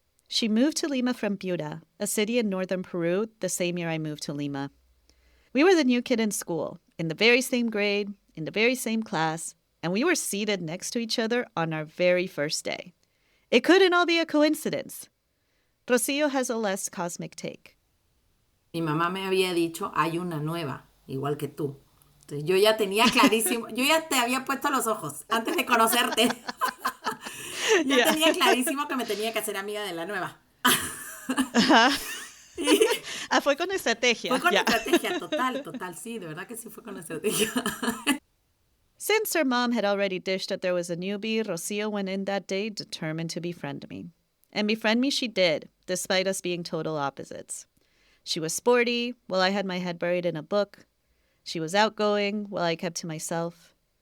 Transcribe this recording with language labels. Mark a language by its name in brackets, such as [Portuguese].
[English] She moved to Lima from Piura, a city in northern Peru, the same year I moved to Lima. We were the new kid in school, in the very same grade, in the very same class, and we were seated next to each other on our very first day. It couldn't all be a coincidence. Rocío has a less cosmic take. [Spanish] Mi mamá me había dicho, hay una nueva, igual que tú. Entonces, yo ya tenía clarísimo, yo ya te había puesto los ojos antes de conocerte. Ya tenía clarísimo que me tenía que hacer amiga de la nueva. Y fue con estrategia. fue con estrategia, total, sí, de verdad que sí fue con estrategia. [English] Since her mom had already dished that there was a newbie, Rocío went in that day determined to befriend me. And befriend me she did, despite us being total opposites. She was sporty, while I had my head buried in a book. She was outgoing, while I kept to myself.